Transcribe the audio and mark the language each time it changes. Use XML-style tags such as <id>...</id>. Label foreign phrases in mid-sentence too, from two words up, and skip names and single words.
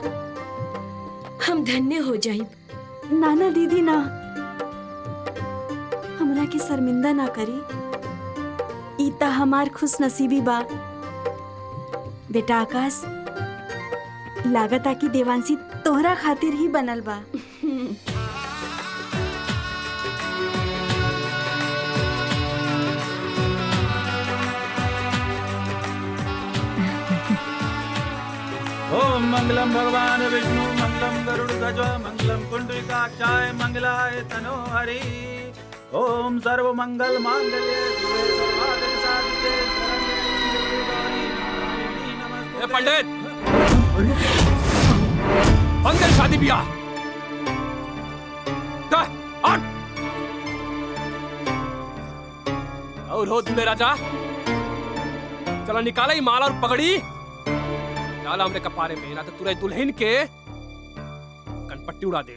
<bho>हम धन्य हो जाइब। ना ना दीदी ना, हमरा के शर्मिंदा ना करी। ई ता हमार खुश नसीबी बा। बेटा आकाश, लागता कि देवांशी तोहरा खातिर ही बनल बा।</bho> <sa>ओम मंगलम भगवान विष्णु मंगलम गरुड़ ध्वज मंगलम पुंडरीकाक्षाय मंगलाय तनो हरि। ओम सर्व मंगल मांगल्ये शिवे सर्वार्थ साधिके शरण्ये त्र्यंबके गौरी नारायणी नमस्ते।</sa> <bho>पंडित, बंद कर शादी ब्याह। और हो दुल्हे राजा, चला निकाला ही माला और पगड़ी, डाला हमने कपारे में, ना तो तुरई दुल्हन के कनपट्टी उड़ा दे।</bho>